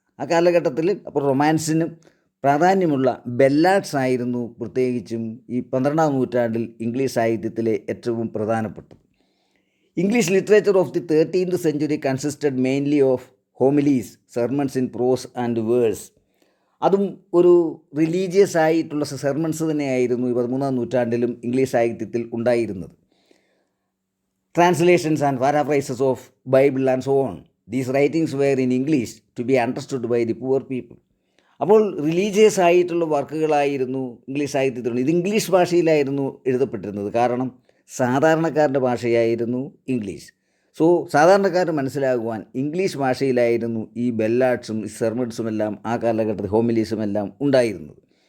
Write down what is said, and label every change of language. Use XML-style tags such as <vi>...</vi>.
<ml>ആ കാലഘട്ടത്തിൽ അപ്പോൾ റൊമാൻസിന് പ്രാധാന്യമുള്ള ബെല്ലാഡ്സ് ആയിരുന്നു പ്രത്യേകിച്ചും ഈ 12ാം നൂറ്റാണ്ടിൽ ഇംഗ്ലീഷ് സാഹിത്യത്തിലെ ഏറ്റവും പ്രധാനപ്പെട്ടത്.</ml> <en>English literature of the 13th century consisted mainly of homilies, sermons in prose and verse.</en> <ml>അതും ഒരു റിലീജിയസ് ആയിട്ടുള്ള സെർമൺസ് തന്നെയായിരുന്നു ഈ 13ാം നൂറ്റാണ്ടിലും ഇംഗ്ലീഷ് സാഹിത്യത്തിൽ ഉണ്ടായിരുന്നത്.</ml> <en>Translations and paraphrases of Bible and so on. These writings were in English to be understood by the poor people.</en> <ml>അപ്പോൾ religious ആയിട്ടുള്ള വർക്കുകളായിരുന്നു ഇംഗ്ലീഷ് സാഹിത്യത്തിൽ. ഇത് ഇംഗ്ലീഷ് ഭാഷയിലായിരുന്നു എഴുതപ്പെട്ടിരുന്നത്. കാരണം സാധാരണക്കാരൻ്റെ ഭാഷയായിരുന്നു ഇംഗ്ലീഷ്. സോ സാധാരണക്കാരന് മനസ്സിലാകുവാൻ ഇംഗ്ലീഷ് ഭാഷയിലായിരുന്നു ഈ ബെല്ലാഡ്സും ഈ സെർമൺസും എല്ലാം ആ കാലഘട്ടത്തിൽ ഹോമിലീസും എല്ലാം ഉണ്ടായിരുന്നത്.</ml>